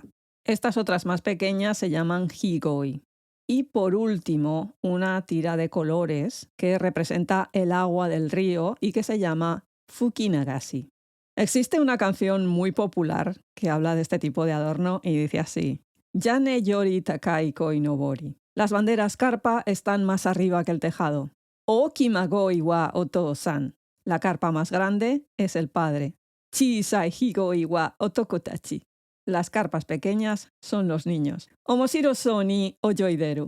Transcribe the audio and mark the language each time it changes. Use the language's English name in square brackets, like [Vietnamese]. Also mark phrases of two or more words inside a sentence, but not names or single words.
[Spanish] Estas otras más pequeñas se llaman higoi. Y por último, una tira de colores que representa el agua del río y que se llama Fukinagashi. Existe una canción muy popular que habla de este tipo de adorno y dice así: [Japanese] 屋根より高い鯉のぼり. [Spanish] Las banderas carpa están más arriba que el tejado. [Japanese] 大きい真鯉はお父さん. [Spanish] La carpa más grande es el padre. [Japanese] 小さい緋鯉は男たち. [Spanish] Las carpas pequeñas son los niños. [Japanese] 面白そうに泳いでる.